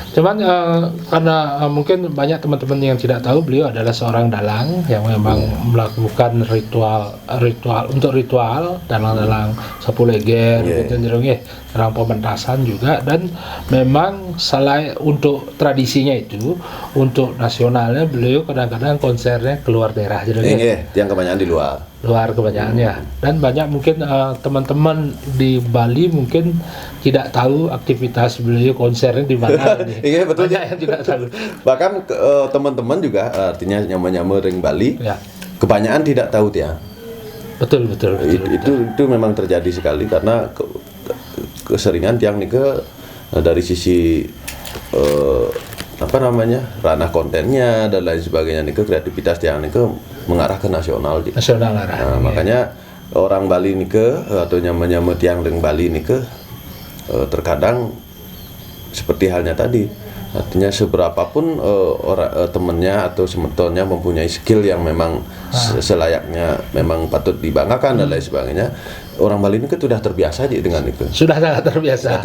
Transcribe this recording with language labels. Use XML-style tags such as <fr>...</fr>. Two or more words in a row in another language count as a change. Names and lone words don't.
<id>Cuman karena mungkin banyak teman-teman yang tidak tahu, beliau adalah seorang dalang yang memang melakukan ritual dalang sapu leger dalam pementasan juga, dan memang selain untuk tradisinya itu, untuk nasionalnya beliau kadang-kadang konsernya keluar daerah yang kebanyakan di luar kebanyakannya. Dan banyak mungkin teman-teman di Bali mungkin tidak tahu aktivitas beliau konsernya di mana. Betul. Banyak yang tidak tahu. Bahkan teman-teman juga artinya</id> <ban>nyama-nyama ring Bali,</ban> <id>kebanyakan tidak tahu tiang. Betul. Itu memang terjadi sekali karena keseringan tiang nike dari sisi ranah kontennya dan lain sebagainya nike, kreativitas tiang nike mengarah ke nasional. Makanya orang Bali nike atau</id> <ban>nyama-nyama tiang ring Bali nike</ban> <id>terkadang seperti halnya tadi, artinya seberapapun temennya atau semetonnya mempunyai skill yang memang selayaknya memang patut dibanggakan dan lain sebagainya, orang Bali ini sudah terbiasa aja dengan itu. Sudah sangat terbiasa.</id>